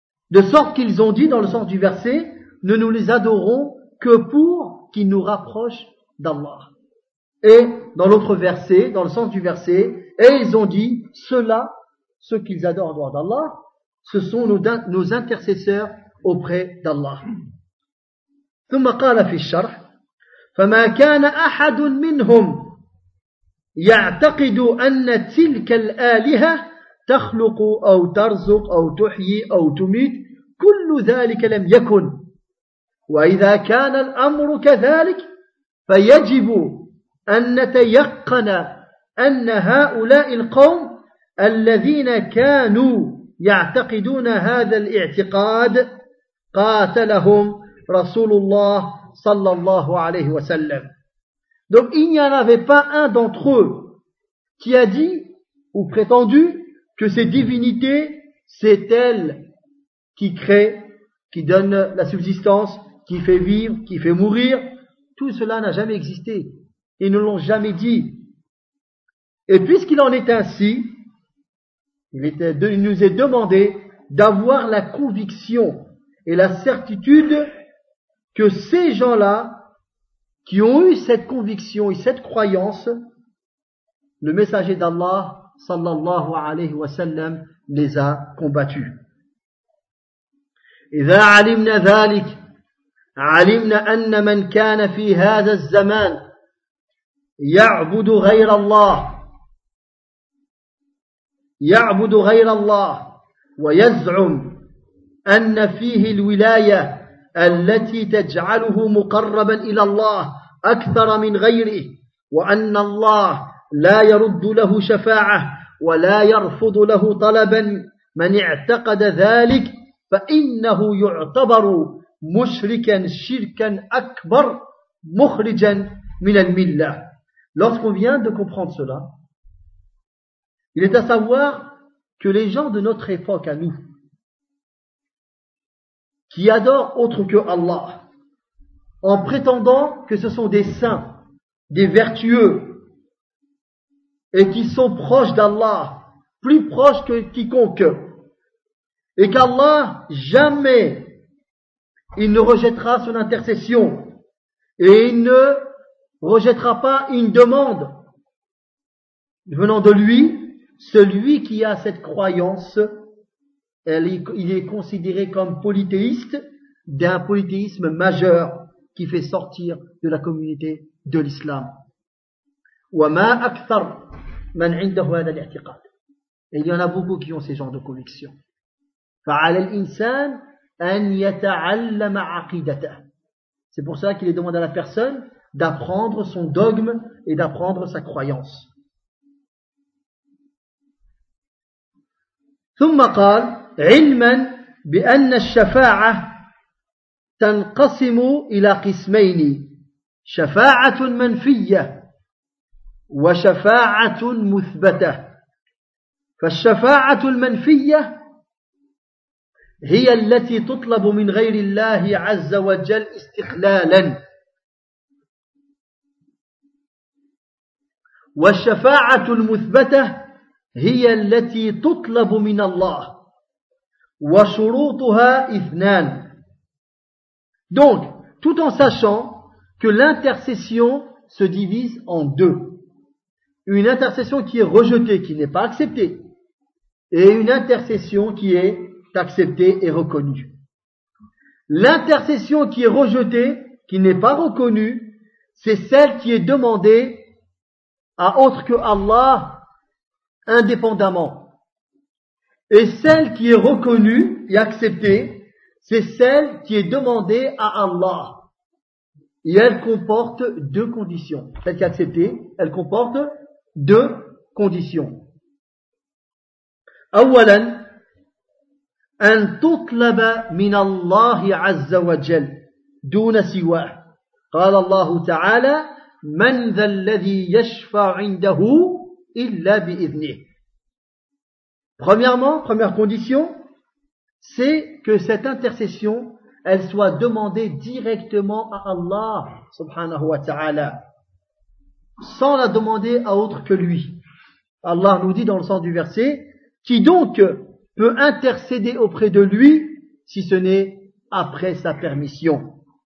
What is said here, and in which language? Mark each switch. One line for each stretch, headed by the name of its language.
French: De sorte qu'ils ont dit dans le sens du verset, nous les adorons que pour qu'ils nous rapprochent d'Allah. Et dans l'autre verset, dans le sens du verset, et ils ont dit, ceux-là, ceux qu'ils adorent en dehors d'Allah, ce sont nos intercesseurs auprès d'Allah.
Arabic: ثم قال في الشرح فما كان أحد منهم يعتقد أن تلك الآلهة تخلق أو ترزق أو تحيي أو تميت كل ذلك لم يكن وإذا كان الأمر كذلك فيجب أن نتيقن أن هؤلاء القوم الذين كانوا يعتقدون هذا الاعتقاد قاتلهم رسول الله صلى الله عليه وسلم.
French: Donc il n'y en avait pas un d'entre eux qui a dit ou prétendu que ces divinités, c'est elles qui créent, qui donnent la subsistance, qui fait vivre, qui fait mourir. Tout cela n'a jamais existé. ils ne l'ont jamais dit. Et puisqu'il en est ainsi, il nous est demandé d'avoir la conviction et la certitude que ces gens-là qui ont eu cette conviction et cette croyance, le messager d'Allah,
Arabic: sallallahu alayhi wa sallam,
French: les a combattus.
Arabic: إذا علمنا ذلك علمنا أن من كان في هذا الزمان يعبد غير الله يعبد غير الله ويزعم أن فيه الولاية التي تجعله مقربا إلى الله أكثر من غيره وأن الله لا يرد له شفاعة ولا يرفض له طلبا من اعتقد ذلك فإنه يعتبر مشركا شركا أكبر مخرجا من الملة.
French: Lorsqu'on vient de comprendre cela, il est à savoir que les gens de notre époque à nous, qui adorent autre que Allah, en prétendant que ce sont des saints, des vertueux, et qui sont proches d'Allah, plus proches que quiconque, et qu'Allah, jamais, il ne rejettera son intercession, et il ne rejettera pas une demande venant de lui, celui qui a cette croyance, il est considéré comme polythéiste, d'un polythéisme majeur qui fait sortir de la communauté de l'islam.
Arabic: وَمَا أَكْثَرْ مَنْ عِنْدَهُ هَذَا الْاِعْتِقَادِ.
French: Et il y en a beaucoup qui ont ces genres de convictions.
Arabic: فعلى الإنسان أن يتعلم عقيدته.
French: C'est pour cela qu'il est demandé à la personne d'apprendre son dogme et d'apprendre sa croyance.
Arabic: ثم قال علما بأن الشفاعة تنقسم إلى قسمين شفاعة منفية وشفاعة مثبتة. فالشفاعة المنفية هي التي تطلب من غير الله عز وجل استقلالا والشفاعة المثبتة هي التي تطلب من الله وشروطها اثنان.
French: Donc, tout en sachant que l'intercession se divise en deux. Une intercession qui est rejetée, qui n'est pas acceptée, et une intercession qui est acceptée et reconnue. L'intercession qui est rejetée, qui n'est pas reconnue, c'est celle qui est demandée à autre que Allah indépendamment. Et celle qui est reconnue et acceptée, c'est celle qui est demandée à Allah. Et elle comporte deux conditions. Celle qui est acceptée, elle comporte deux conditions.
Arabic: أولاً أن تطلب من الله عز وجل دون سواه. قال الله تعالى من ذا الذي يشفع عنده إلا بإذنه.
French: Premièrement, première condition, c'est que cette intercession, elle soit demandée directement à Allah
Arabic: subhanahu wa ta'ala,
French: sans la demander à autre que lui. Allah nous dit dans le sens du verset, qui donc peut intercéder auprès de lui si ce n'est après sa permission.